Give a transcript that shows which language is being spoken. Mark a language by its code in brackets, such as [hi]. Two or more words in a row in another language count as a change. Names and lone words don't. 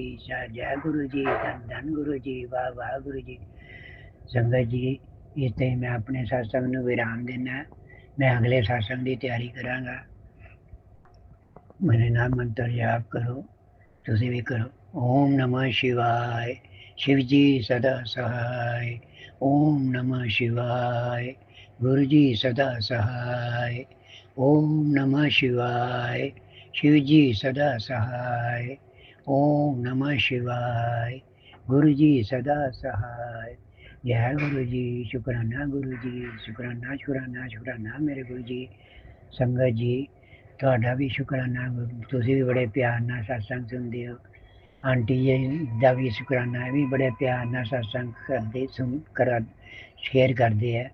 [pa] ਜੈ ਗੁਰੂ ਜੀ। ਧੰਨ ਧੰਨ ਗੁਰੂ ਜੀ। ਵਾਹ ਵਾਹ ਗੁਰੂ ਜੀ। ਸੰਗਤ ਜੀ, ਇੱਥੇ ਮੈਂ ਆਪਣੇ ਸਤਸੰਗ ਨੂੰ ਵਿਰਾਮ ਦੇਣਾ। ਮੈਂ ਅਗਲੇ ਸਤਸੰਗ ਦੀ ਤਿਆਰੀ ਕਰਾਂਗਾ। ਮੇਰੇ ਨਾਲ ਮੰਤਰ ਜਾਪ ਕਰੋ, ਤੁਸੀਂ ਵੀ ਕਰੋ। [sa] ओम नमः शिवाय। [hi] शिव जी सदा सहाय। [sa] ओम नमः शिवाय। [hi] गुरु जी सदा सहाय। [sa] ओम नमः शिवाय। [hi] शिव जी सदा सहाय। [sa] ओम नमः शिवाय। [hi] गुरु जी सदा सहाय। जय गुरु जी। शुकराना गुरु जी। शुकराना शुकराना शुकराना मेरे गुरु जी। [pa] ਸੰਗਤ ਜੀ, ਤੁਹਾਡਾ ਵੀ ਸ਼ੁਕਰਾਨਾ। ਤੁਸੀਂ ਵੀ ਬੜੇ ਪਿਆਰ ਨਾਲ ਸਤਸੰਗ ਸੁਣਦੇ ਹੋ। ਆਂਟੀ ਜੀ ਦਾ ਵੀ ਸ਼ੁਕਰਾਨਾ, ਇਹ ਵੀ ਬੜੇ ਪਿਆਰ ਨਾਲ ਸਤਸੰਗ ਕਰਦੇ ਸ਼ੇਅਰ ਕਰਦੇ ਹੈ।